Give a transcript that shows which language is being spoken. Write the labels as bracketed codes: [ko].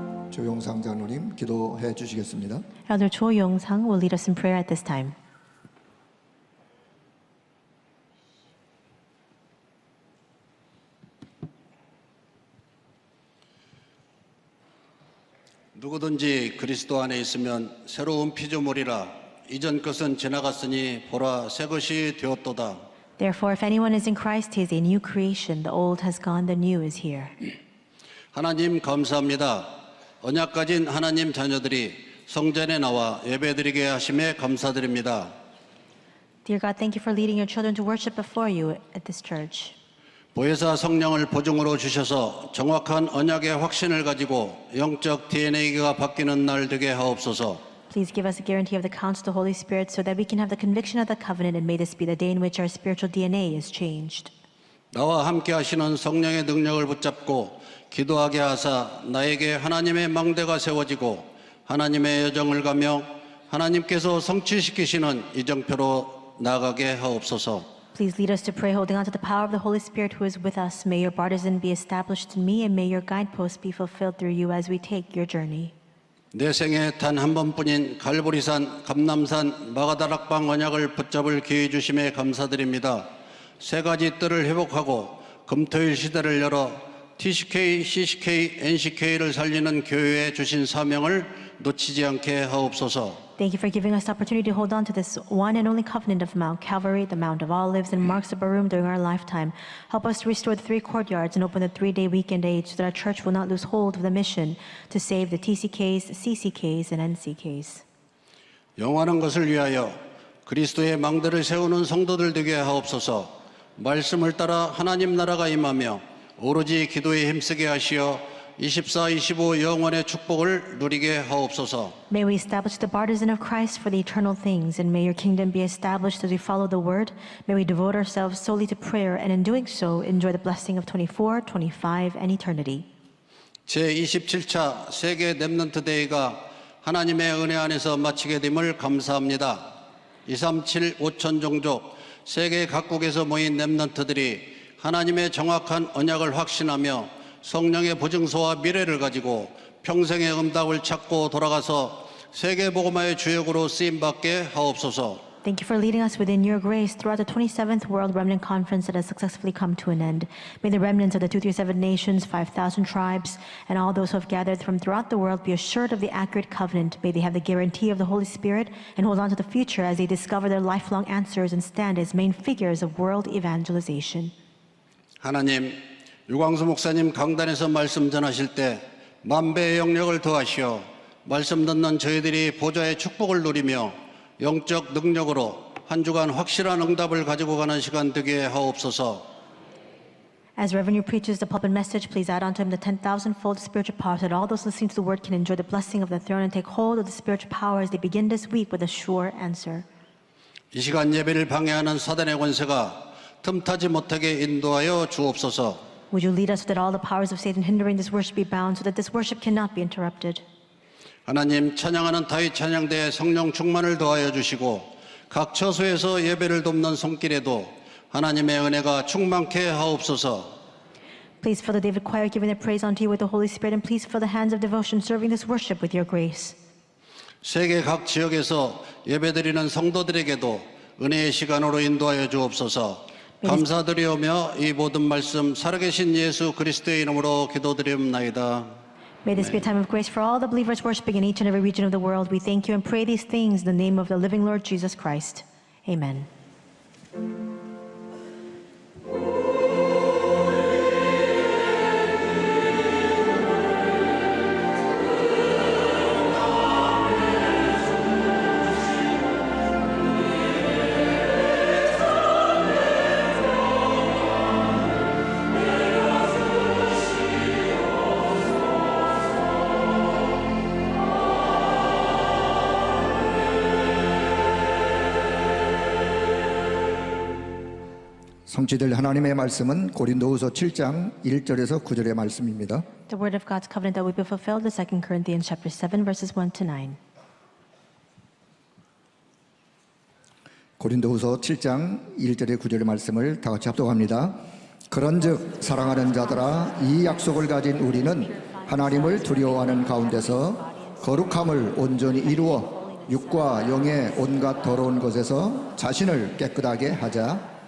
[ko] 조용상 장로님 기도해 주시겠습니다. [en] Elder Cho Yong-sang will lead us in prayer at this time. [ko] 누구든지 그리스도 안에 있으면 새로운 피조물이라 이전 것은 지나갔으니 보라 새 것이 되었도다. [en] Therefore, if anyone is in Christ, he is a new creation. The old has gone, the new is here. [ko] 하나님 감사합니다. 언약 가진 하나님 자녀들이 성전에 나와 예배드리게 하심에 감사드립니다. [en] Dear God, thank you for leading your children to worship before you at this church. [ko] 보혜사 성령을 보증으로 주셔서 정확한 언약의 확신을 가지고 영적 DNA가 바뀌는 날 되게 하옵소서. [en] Please give us a guarantee of the counsel of the Holy Spirit so that we can have the conviction of the covenant, and may this be the day in which our spiritual DNA is changed. [ko] 나와 함께 하시는 성령의 능력을 붙잡고 기도하게 하사 나에게 하나님의 망대가 세워지고 하나님의 여정을 가며 하나님께서 성취시키시는 이정표로 나아가게 하옵소서. [en] Please lead us to pray, holding on to the power of the Holy Spirit who is with us. May your partisan be established in me, and may your guideposts be fulfilled through you as we take your journey. [ko] 내 생에 단 한 번뿐인 갈보리산, 감남산, 마가다락방 언약을 붙잡을 기회 주심에 감사드립니다. 세 가지 뜰을 회복하고 금토일 시대를 열어 TCK, CCK, NCK를 살리는 교회에 주신 사명을 놓치지 않게 하옵소서. [en] Thank you for giving us the opportunity to hold on to this one and only covenant of Mount Calvary, the Mount of Olives, and Marks of Barum during our lifetime. Help us to restore the 3 courtyards and open the 3-day weekend age so that our church will not lose hold of the mission to save the TCKs, CCKs, and NCKs. [ko] 영원한 것을 위하여 그리스도의 망대를 세우는 성도들 되게 하옵소서. 말씀을 따라 하나님 나라가 임하며 오로지 기도에 힘쓰게 하시어 24, 25 영원의 축복을 누리게 하옵소서. [en] May we establish the partisan of Christ for the eternal things, and may your kingdom be established as we follow the word. May we devote ourselves solely to prayer, and in doing so, enjoy the blessing of 24, 25, and eternity. [ko] 제27차 세계 렘넌트 데이가 하나님의 은혜 안에서 마치게 됨을 감사합니다. 237 5천 종족 세계 각국에서 모인 렘넌트들이 하나님의 정확한 언약을 확신하며 성령의 보증서와 미래를 가지고 평생의 응답을 찾고 돌아가서 세계 복음화의 주역으로 쓰임받게 하옵소서. [en] Thank you for leading us within your grace throughout the 27th World Remnant Conference that has successfully come to an end. May the remnants of the 237 nations, 5,000 tribes, and all those who have gathered from throughout the world be assured of the accurate covenant. May they have the guarantee of the Holy Spirit and hold on to the future as they discover their lifelong answers and stand as main figures of world evangelization. [ko] 하나님, 유광수 목사님 강단에서 말씀 전하실 때 만배의 영역을 더하시어 말씀 듣는 저희들이 보좌의 축복을 누리며 영적 능력으로 한 주간 확실한 응답을 가지고 가는 시간 되게 하옵소서. [en] As Reverend preaches the pulpit message, please add unto him the 10,000-fold spiritual power so that all those listening to the word can enjoy the blessing of the throne and take hold of the spiritual power as they begin this week with a sure answer. [ko] 이 시간 예배를 방해하는 사단의 권세가 틈타지 못하게 인도하여 주옵소서. [en] Would you lead us so that all the powers of Satan hindering this worship be bound so that this worship cannot be interrupted? [ko] 하나님, 찬양하는 다윗 찬양대에 성령 충만을 더하여 주시고 각 처소에서 예배를 돕는 손길에도 하나님의 은혜가 충만케 하옵소서. [en] Please fill the David choir giving their praise unto you with the Holy Spirit, and please fill the hands of devotion serving this worship with your grace. [ko] 세계 각 지역에서 예배드리는 성도들에게도 은혜의 시간으로 인도하여 주옵소서. 감사드리오며 이 모든 말씀 살아계신 예수 그리스도의 이름으로 기도드리옵나이다. [en] May this be a time of grace for all the believers worshiping in each and every region of the world. We thank you and pray these things in the name of the living Lord Jesus Christ. Amen. [ko] 성취될 하나님의 말씀은 고린도후서 7장 1절에서 9절의 말씀입니다. [en] The word of God's covenant that will be fulfilled is 2 Corinthians chapter 7 verses 1 to 9. [ko] 고린도후서 7장 1절의 9절의 말씀을 다 같이 합독합니다. 그런즉 사랑하는 자들아 이 약속을 가진 우리는 하나님을 두려워하는 가운데서 거룩함을 온전히 이루어 육과 영의 온갖 더러운 것에서 자신을 깨끗하게 하자.